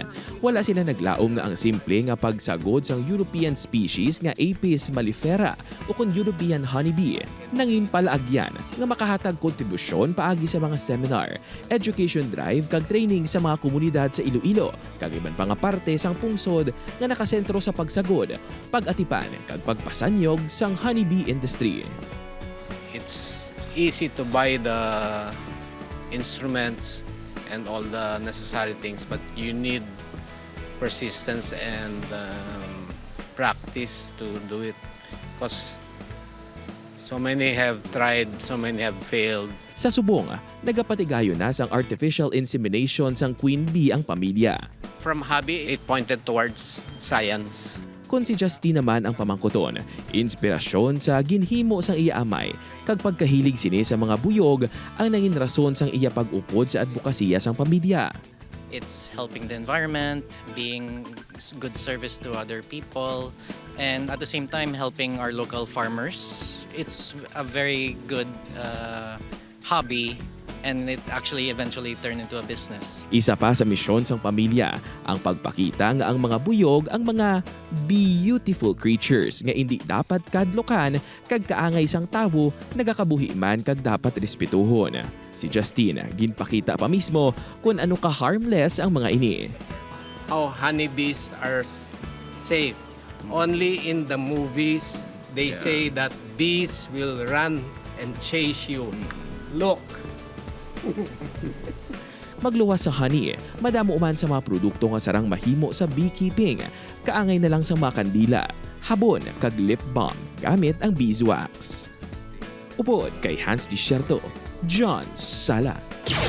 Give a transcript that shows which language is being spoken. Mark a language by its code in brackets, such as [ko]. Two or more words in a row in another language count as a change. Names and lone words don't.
[hil] Wala sila naglaom nga ang simple nga pagsagod sang [en] European species [hil] nga Apis mellifera o kung [en] European honeybee. [hil] Nangin palaagyan nga makahatag kontribusyon paagi sa mga seminar, [en] education drive [hil] kag training sa mga komunidad sa Iloilo, kag iban pa nga parte sang pungsod nga nakasentro sa pagsagod, pag-atipan kag pagpasanyog sang [en] honeybee industry. It's easy to buy the instruments and all the necessary things, but you need persistence and practice to do it, because so many have tried, so many have failed. [hil] Sa subong, nagapatigayo na sang [en] artificial insemination [hil] sang [en] queen bee [hil] ang pamilya. [en] From hobby, it pointed towards science. [hil] Kung si Justine naman ang pamangkuton, inspirasyon sa ginhimo sang iya amay, kag pagkahilig sini sa mga buyog ang nangin rason sang iya pag-upod sa advokasya sang pamilya. [en] It's helping the environment, being good service to other people, and at the same time helping our local farmers. It's a very good hobby, and it actually eventually turned into a business. [hil] Isa pa sa misyon sang pamilya ang pagpakita nga ang mga buyog ang mga [en] beautiful creatures [hil] nga hindi dapat kadlokan kag kaangay sang tawo nagakabuhi man kag dapat respetuhon. Si Justine ginpakita pa mismo kung ano ka harmless ang mga ini. [en] How honeybees are safe. Only in the movies they say that bees will run and chase you. Look. [hil] Magluwas sa honey, madamo man sa mga produkto nga sarang mahimo sa beekeeping. Kaangay na lang sa mga kandila, habon kag [en] lip balm [hil] gamit ang beeswax. Upod kay Hans Desierto, John Sala.